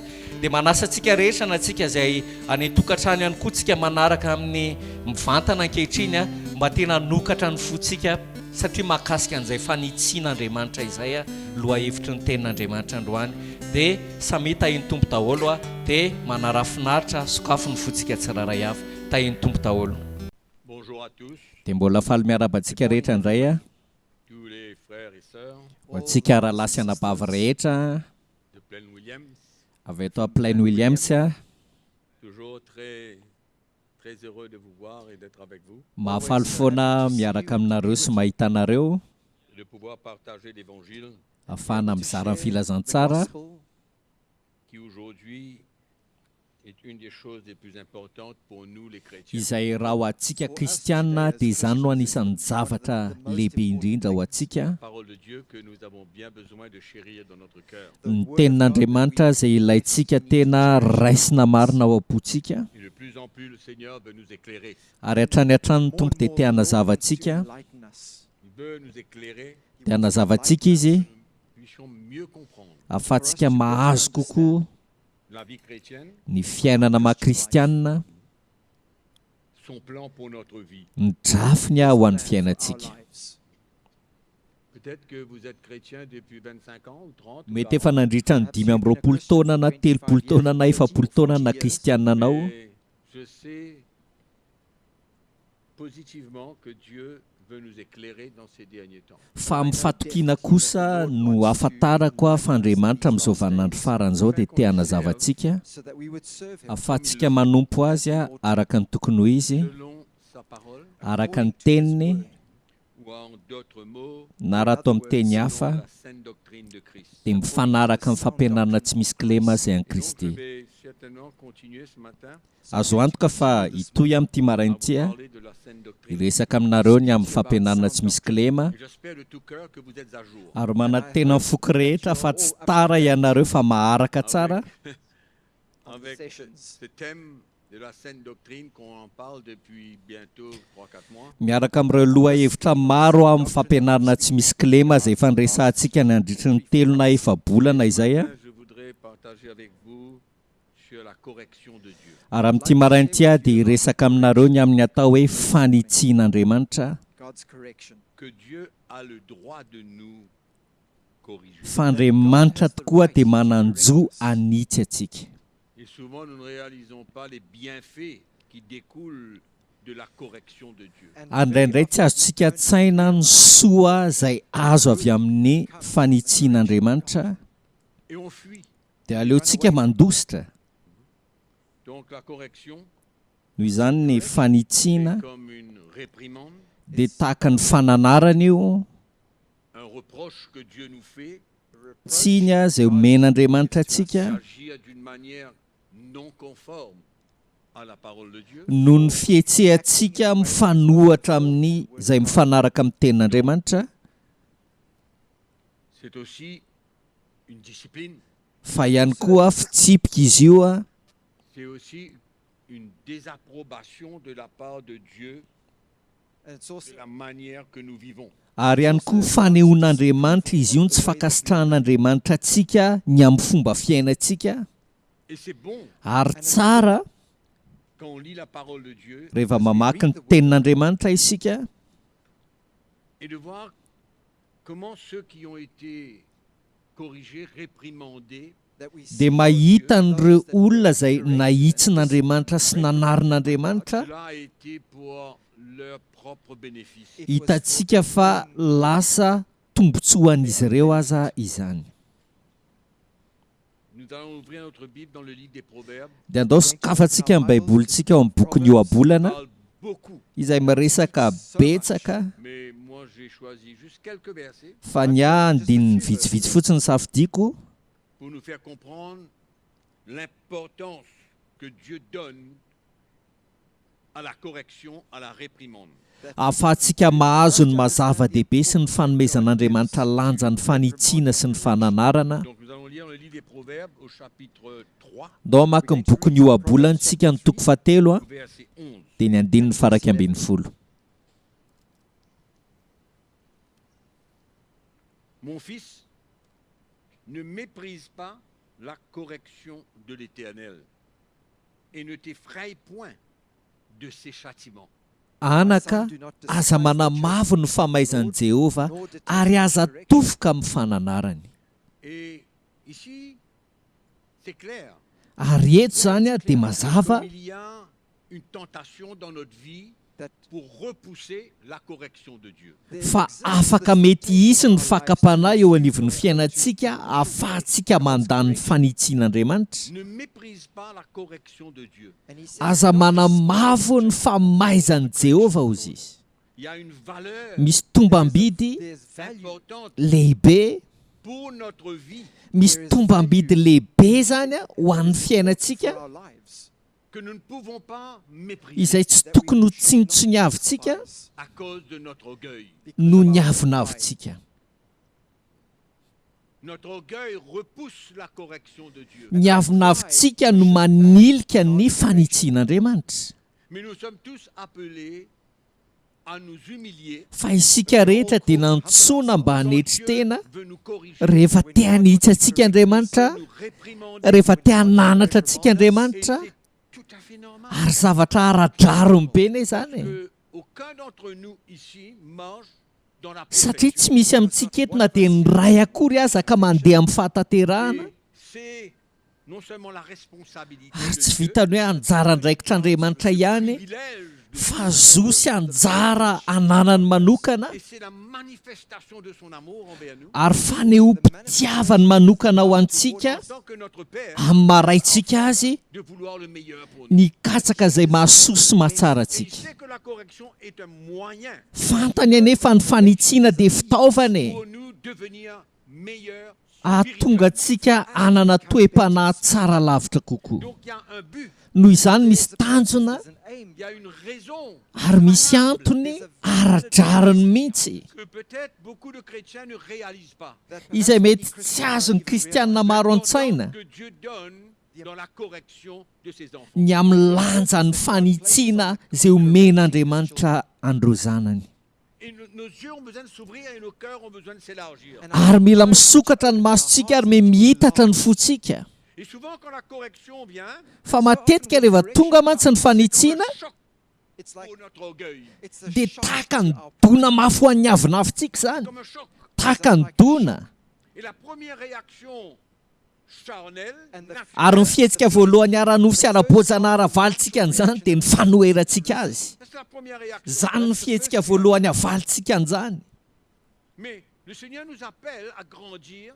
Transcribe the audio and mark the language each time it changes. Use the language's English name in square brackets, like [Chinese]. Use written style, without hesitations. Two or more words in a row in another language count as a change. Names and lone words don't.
[Malagasy] Dia manasa antsika rehetra na antsika izay any tokantrano ihany koa tsika manaraka amin'ny mivantana ankehitriny mba tena nokatra ny fotsika, satria mahakasika an'izay fanitsian'Andriamanitra izay loha hevitry ny tenin'Andriamanitra androany. Dia samy tahiny Tompo daholo dia manarafinaritra sokafo ny fotsika tsiraray avy. Tahiny Tompo daholo. [French] Bonjour à tous. [Malagasy] Dia mbola faly miarabantsika rehetra indray [French] Tous les frères et sœurs [Malagasy] antsika rahalasy anabavy rehetra [French] de Plaine Williams. [Malagasy] avy eto a Plaine Williams. [French] Toujours très heureux de vous voir et d'être avec vous. [Malagasy] Mahafaly foana miaraka aminareo sy mahita anareo, [French] De pouvoir partager l'évangile [Malagasy] ahafahana mizara ny filazantsara [French] qui aujourd'hui est une des choses les plus importantes pour nous les chrétiens. [Malagasy] izay raha ho antsika kristianina dia izany no anisan'ny zavatra lehibe indrindra ho antsika. [French] Parole de Dieu que nous avons bien besoin de chérir dans notre cœur. [Malagasy] Ny tenin'Andriamanitra izay ilayntsika tena raisina marina ao am-pontsika, [French] Et de plus en plus le Seigneur veut nous éclairer. [Malagasy] ary hatrany hatrany ny Tompo dia te hanazava antsika, [French] Il veut nous éclairer [Malagasy] dia hanazava antsika izy [French] pour que nous puissions mieux comprendre [Malagasy] ahafahantsika mahazo kokoa [French] la vie chrétienne, [Malagasy] ny fiainana maha-kristianina, [French] son plan pour notre vie. [Malagasy] ny drafiny ho an'ny fiainantsika. [French] Peut-être que vous êtes chrétien depuis 25 ans ou 30. [Malagasy] Mety efa nandritra ny 5 taona na 3 taona na 4 taona na kristianina anao, [French] Mais je sais positivement que Dieu veut nous éclairer dans ces derniers temps. [Malagasy] fa amin'ny fatokiana kosa no ahafantarako fa Andriamanitra amin'izao vaninandro faran'izao dia te hanazava antsika ahafahantsika manompo azy araka ny tokony ho izy, [French] Selon sa parole, [Malagasy] araka ny teniny, [French] ou en d'autres mots, [Malagasy] na raha atao amin'ny teny [French] selon [Malagasy] hafa [French] la sainte doctrine de Christ. [Malagasy] dia mifanaraka amin'ny fampianarana tsy misy kilema izay an'i [French] Et donc, je [Malagasy] Kristy. [French] vais certainement continuer ce matin [Malagasy] azo antoka fa itoy amin'ity marain'ity [French] à [Malagasy] a [French] vous parler de la saine doctrine. [Malagasy] iresaka aminareo ny amin'ny fampianarana tsy misy kilema [French] Et j'espère de tout cœur que vous êtes à jour. [Malagasy] ary manatena ny foky rehetra fa tsy tara ianareo fa maharaka tsara [French] Avec ce thème de la saine doctrine qu'on en parle depuis bientôt 3-4 mois. [Malagasy] miaraka amin'ireo loha hevitra maro amin'ny fampianarana tsy misy kilema izay efa niresantsika ny andritry ny 3 na 4 bolana izay a [French] Je voudrais partager avec vous sur la correction de Dieu. [Malagasy] ary amin'ity marain'ity a dia hiresaka aminareo ny amin'ny atao hoe fanitsian'Andriamanitra [French] Que Dieu a le droit de nous corriger. [Malagasy] fa Andriamanitra tokoa dia mananjo anitsy atsika. [French] Et souvent nous ne réalisons pas les bienfaits qui découlent de la correction de Dieu. [Malagasy] Indraindray tsy azontsika tsaina ny soa izay azo avy amin'ny fanitsian'Andriamanitra [French] Et on fuit. [Malagasy] dia aleontsika mandositra. [French] Donc la correction [Malagasy] Noho izany ny fanitsiana [French] est comme une réprimande, [Malagasy] dia tahaka ny fananarana io, [French] un reproche que Dieu nous fait, [Malagasy] tsiny izay omen'Andriamanitra atsika [French] s'agir d'une manière non conforme à la parole de Dieu. [Malagasy] noho ny fihetsehantsika mifanohatra amin'ny izay mifanaraka amin'ny tenin'Andriamanitra, [French] C'est aussi une discipline, [Malagasy] fa ihany koa fitsipika izy io a, [French] c'est aussi une désapprobation de la part de Dieu de la manière que nous vivons. [Malagasy] ary ihany koa fanehoan'Andriamanitra izy io ny tsy fankasitrahan'Andriamanitra atsika ny amin'ny fomba fiainantsika. [French] Et c'est bon [Malagasy] Ary tsara [French] quand on lit la parole de Dieu [Malagasy] rehefa mamaky ny tenin'Andriamanitra isika [French] et de voir comment ceux qui ont été corrigés, réprimandés, [Malagasy] dia mahita n'ireo olona izay nahitsin'Andriamanitra sy nanarin'Andriamanitra, [French] cela a été pour leur propre bénéfice. [Malagasy] hitantsika fa lasa tombontsoa an'izy ireo aza izany. [French] Nous allons ouvrir notre Bible dans le livre des Proverbes. [Malagasy] Dia andao sokafantsika amin'ny baibolintsika ao amin'ny bokin'ny Ioabolana [French] On parle beaucoup, [Malagasy] izay miresaka betsaka, [French] mais moi j'ai choisi juste quelques versets [Malagasy] fa ny andininy vitsivitsy fotsiny safidiko [French] pour nous faire comprendre l'importance que Dieu donne à la correction, à la réprimande. [Malagasy] ahafahantsika mahazo ny mazava-dehibe sy ny fanomezan'Andriamanitra lanja ny fanitsiana sy ny fananarana. [French] Donc nous allons lire le livre des Proverbes au chapitre 3, [Malagasy] Ndao amaky ny bokin'ny Ioabolana tsika ny toko fahatelo a, [French] verset 11. [Malagasy] dia ny andininy faraky ambin'ny folo. [French] Mon fils, ne méprise pas la correction de l'Éternel et ne t'effraie point de ses châtiments. [Malagasy] Anaka, aza manamavo ny famaizan'i Jehova ary aza tofoka amin'ny fananarany. [French] Et ici, c'est clair. [Malagasy] Ary eto izany a dia mazava [French] Comme il y a une tentation dans notre vie pour repousser la correction de Dieu. [Malagasy] fa afaka mety hisy ny fakapanahy eo anivon'ny fiainantsika ahafahantsika mandany ny fanitsian'Andriamanitra. [French] Ne méprise pas la correction de Dieu. [Malagasy] Aza manamavo ny famaizan'i Jehova hozy izy. [French] Il y a une valeur [Malagasy] Misy tombam-bidy [French] importante [Malagasy] lehibe, [French] pour notre vie [Malagasy] misy tombam-bidy lehibe zany a ho an'ny fiainantsika [French] que nous ne pouvons pas mépriser [Malagasy] izay tsy tokony ho tsinitsoniavitsika [French] à cause de notre orgueil. [Malagasy] no ny avonavitsika. [French] Notre orgueil repousse la correction de Dieu. [Malagasy] Ny avonavitsika no manilika ny fanitsian'Andriamanitra. [French] Mais nous sommes tous appelés à nous humilier. [Malagasy] Fa isika rehetra dia nantsoina mba hanetry tena [French] Veut nous corriger. [Malagasy] rehefa te hanitsy antsika Andriamanitra, [French] Nous réprimander. [Malagasy] rehefa te hananatra antsika Andriamanitra, [French] C'est tout à fait normal. [Malagasy] ary zavatra aradrarony be ne zany. [French] Que aucun d'entre nous ici mange dans la [Malagasy] Satria [French] perfection. [Malagasy] tsy misy amintsika eto na dia ny ray akory aza ka mandeha amin'ny fahataterahana, [French] Et c'est non seulement la responsabilité [Malagasy] ary [French] de [Malagasy] tsy [French] Dieu, [Malagasy] vitany hoe anjara andraikitr'Andriamanitra ihany, [French] privilège de [Malagasy] fa zo sy anjara ananany manokana [French] et c'est la manifestation de son amour envers nous. [Malagasy] ary fanehoam-pitiavany manokana ho antsika [French] En tant que notre Père, [Malagasy] amin'ny maharaintsika azy [French] de vouloir le meilleur pour nous. [Malagasy] ny katsaka izay mahasoa sy mahatsara [French] Et il [Malagasy] antsika. [French] sait que la correction est un moyen [Malagasy] Fantany anefa ny fanitsiana dia fitaovany [French] pour nous devenir meilleurs [Malagasy] ahatonga antsika hanana toe-panahy tsara lavitra kokoa. [French] Donc il y a un but, [Malagasy] Noho izany misy tanjona [French] il y a une raison [Malagasy] ary misy antony aradrariny mihitsy [French] que peut-être beaucoup de chrétiens ne réalisent pas. [Malagasy] izay mety tsy azony kristianina maro an-tsaina [French] Que Dieu donne dans la correction de ses enfants. [Malagasy] ny amin'ny lanjany fanitsiana izay omen'Andriamanitra andreo zanany. [French] Et nos yeux ont besoin de s'ouvrir et nos cœurs ont besoin de s'élargir. [Malagasy] Ary mila misokatra ny masontsika ary mihitatra ny fotsika. [French] Et souvent quand la correction vient, [Malagasy] Fa matetika rehefa tonga mantsy ny fanitsiana [French] choc pour notre orgueil, [Malagasy] dia tahaka ny dona mafy ho an'ny avinavintsika zany, [French] comme un choc. [Malagasy] tahaka ny dona. [French] Et la première réaction charnelle, [Malagasy] Ary ny fihetsika voalohany ara-nofo sy ara-boajana ara-valitsika an'izany dia ny fanoherantsika azy. [French] c'est la première réaction. [Malagasy] Zany ny fihetsika voalohany avalitsika an'izany. [French] Mais le Seigneur nous appelle à grandir,